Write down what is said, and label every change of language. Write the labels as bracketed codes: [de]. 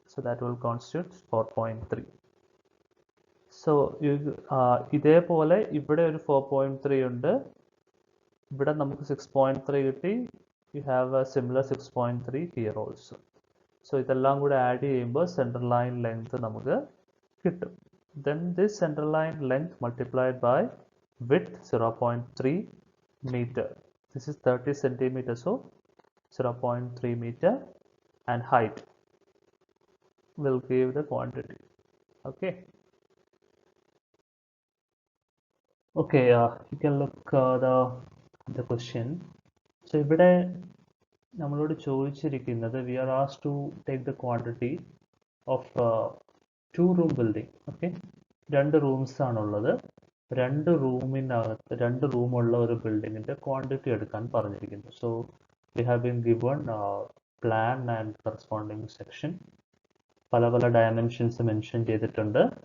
[en] So that will constitute 4.3. [ml] So ഇതേപോലെ ഇവിടെ ഒരു 4.3 ഉണ്ട്, ഇവിടെ നമുക്ക് 6.3 കിട്ടി. [en] You have a similar 6.3 here also. [ml] So ഇതെല്ലാം കൂടെ ആഡ് ചെയ്യുമ്പോൾ സെൻട്രൽ ലൈൻ ലെങ്ത് നമുക്ക് കിട്ടും. [en] Then this central line length multiplied by width 0.3 meter. This is 30 centimeter, so 0.3 meter, and height will give the quantity. Okay. Okay. You can look the question. So [ml] ഇവിടെ നമ്മളോട് ചോദിച്ചിരിക്കുന്നത് [en] we are asked to take the quantity of 2-room building. [ml] Okay, 2 rooms ആണുള്ളത്. 2 റൂമിനകത്ത് 2 റൂമുള്ള ഒരു ബിൽഡിങ്ങിൻ്റെ quantity എടുക്കാൻ പറഞ്ഞിരിക്കുന്നു. [en] So we have been given plan and corresponding section. [ml] പല പല ഡയമെൻഷൻസ് മെൻഷൻ ചെയ്തിട്ടുണ്ട്.